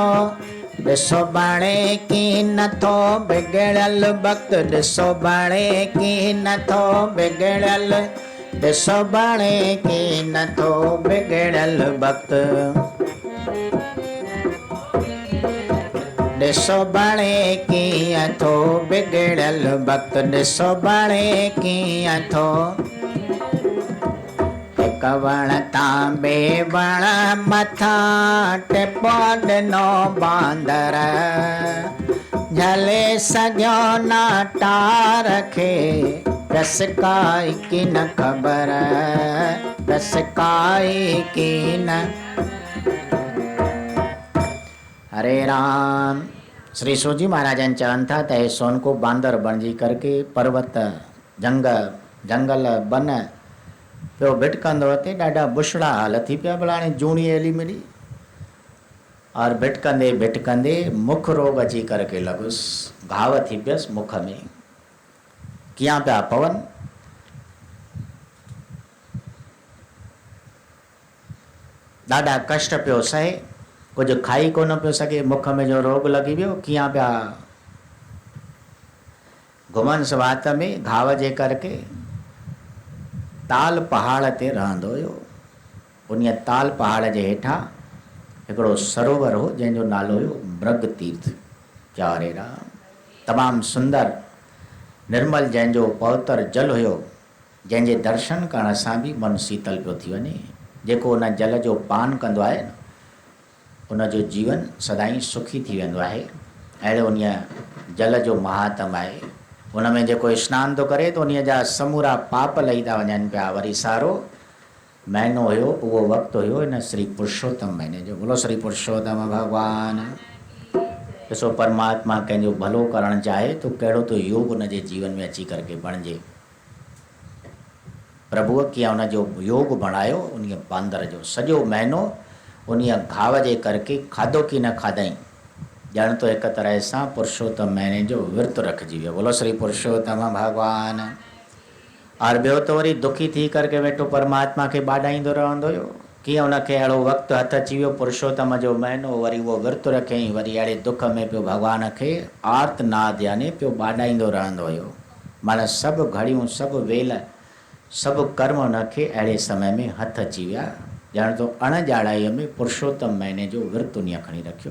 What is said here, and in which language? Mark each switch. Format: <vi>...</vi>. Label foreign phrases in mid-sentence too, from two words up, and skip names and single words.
<sd>ॾिसो बणे की नथो बिगड़ियल भक्त, ॾिसो बणे की नथो बिगड़ियल, ॾिसो बणे की नथो बिगड़ियल भक्त, ॾिसो बणे कीअं थो बिगड़ियल भक्त, ॾिसो बणे कीअं थो। हिकु वण तां ॿिए वण मथां टिपो ॾिनो बांदर, झले सॼो नाटार खे, रस काई की न ख़बर, रस काई की न। हरे राम। श्री सूजी महाराज चवनि था त हे सोनको बांदर बणिजी करके पर्वत जंगल बन पियो भिटकंदो ते ॾाढा बुछड़ा हाल थी पिया, भला हाणे जूणी एली मिली और भिटकंदे भिटकंदे मुख रोग अची करके लॻुसि, घाव थी पियसि मुख में, कीअं पिया पवनि। ॾाढा कष्ट पियो सहे, कुछ खाई कोन पियो सघे, मुख में जो रोग लॻी वियो, कीअं पिया घुमनि स्वात में घाव जे करके। ताल पहाड़ ते रहंदो हुयो, उन ताल पहाड़ जे हेठां हिकिड़ो सरोवर हो जंहिंजो नालो हुयो मृग तीर्थ। चारे राम, तमामु सुंदर निर्मल जंहिंजो पवित्र जल हुयो, जंहिंजे दर्शन करण सां बि मन शीतल पियो थी वञे। जेको उन जल जो पान कंदो आहे न, उनजो जीवन सदाईं सुखी थी वेंदो आहे। अहिड़े उन जल जो महात्म आहे। उन में जेको सनानु थो करे त उन जा समूरा पाप लही था वञनि पिया। वरी सारो महीनो हुयो, उहो वक़्तु हुयो इन श्री पुरुषोत्तम महीने जो। बोलो श्री पुरुषोत्तम भगवान। ॾिसो, परमात्मा कंहिंजो भलो करणु चाहे तो कहिड़ो तो योग उन जे जीवन में अची करके बणिजे। प्रभुअ कीअं उनजो योग बणायो, उन बांदर जो सॼो महीनो उन घाव जे करके खाधो की न खाधई, ॼण तो हिकु तरह सां पुरुषोत्तम महीने जो विर्त रखिजी वियो। बोलो श्री पुरुषोत्तम भगवान। और ॿियो त वरी दुखी थी करके वेठो परमात्मा खे ॿाॾाईंदो रहंदो हुयो। कीअं उनखे अहिड़ो वक़्तु हथ अची वियो पुरुषोत्तम जो महीनो, वरी उहो विर्त रखियईं, वरी अहिड़े दुख में पियो भॻवान खे आर्तनाद यानी पियो ॿाॾाईंदो रहंदो हुयो। माना सभु घड़ियूं, सभु वेल, सभु कर्म उनखे अहिड़े समय में हथ अची विया, ॼण तो अणॼाणाईअ में पुरुषोत्तम महीने जो विर्त उन खणी रखियो।</sd>